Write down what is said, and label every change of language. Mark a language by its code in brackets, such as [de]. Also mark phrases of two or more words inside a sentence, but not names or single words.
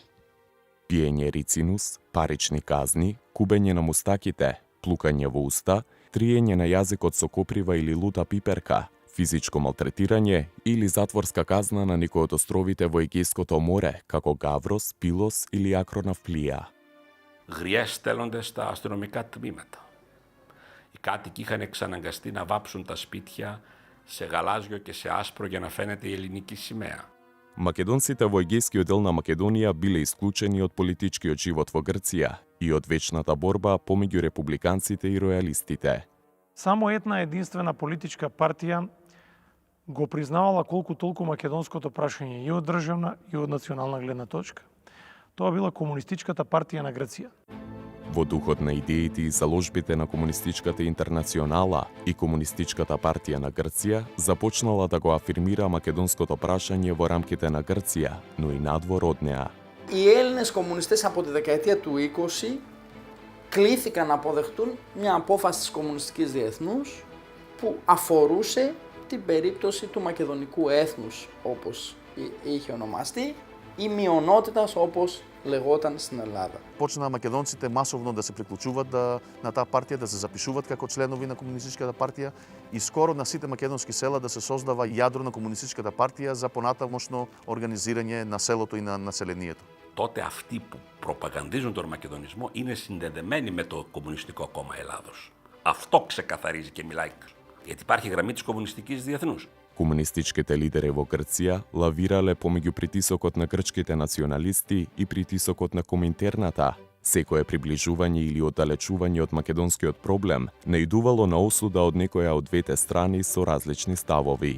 [mk] Пиење рицинус, парични казни, кубење на мустаките, плукање во уста, триење на јазикот со коприва или лута пиперка, физичко малтретирање или затворска казна на некој од островите во Егејското море, како Гаврос, Пилос или Ακροναυπλία. [el] Γριές στέλνονται στα αστυνομικά τμήματα. Οι κάτοικοι είχαν εξαναγκαστεί να βάψουν τα σπίτια σε γαλάζιο και σε άσπρο για να φαίνεται η ελληνική σημαία. [mk] Македонците во Егејскиот дел на Македонија биле исклучени од политичкиот живот во Грција и од вечната борба помеѓу републиканците и ројалистите. Само една единствена политичка партија го признавала колку толку македонското прашање и од државна и од национална гледна точка. Тоа била Комунистичката партија на Грција. Во духот на идеите и заложбите на Комунистичката интернационала и Комунистичката партија на Грција започнала да го афирмира македонското прашање во рамките на Грција, но и надвор од неа. [el] Οι Έλληνες κομμουνιστές από τη δεκαετία του 20 κλήθηκαν να αποδεχτούν μια απόφαση της Κομμουνιστικής Διεθνούς που αφορούσε την περίπτωση του μακεδονικού έθνους, όπως είχε ονομαστεί, ή μειονότητας, όπως λεγόταν στην Ελλάδα. [mk] Почнаа македонците масовно да се приклучуваат на таа партија, да се запишуваат како членови на Комунистичката партија и скоро на сите македонски села да се создава јадро на Комунистичката партија за понатамошно организирање на селото и на населението. [el] Τότε αυτοί που προπαγανδίζουν τον μακεδονισμό είναι συνδεδεμένοι με το Κομμουνιστικό Κόμμα Ελλάδος. Αυτό ξεκαθαρίζει και μιλάει. Γιατί υπάρχει γραμμή της Κομμουνιστικής Διεθνούς. [mk] Комунистичките лидери во Грција лавирале помеѓу притисокот на грчките националисти и притисокот на Коминтерната. Секое приближување или оддалечување од македонскиот проблем наидувало на осуда од некоја од двете страни со различни ставови.